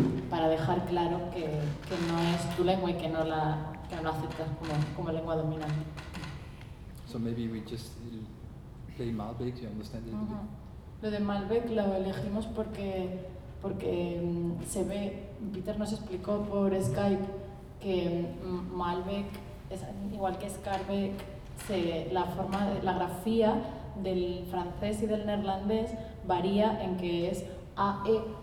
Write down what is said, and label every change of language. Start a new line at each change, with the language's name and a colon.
Spanish: Para dejar claro que no es tu lengua y que no la aceptas como lengua dominante.
English: So maybe we just play Malbec, you understand it? Uh-huh.
Spanish: Lo de Malbec lo elegimos porque se ve, Peter nos explicó por Skype que Malbec, igual que Skarbek, la forma, la grafía del francés y del neerlandés varía en que es AE.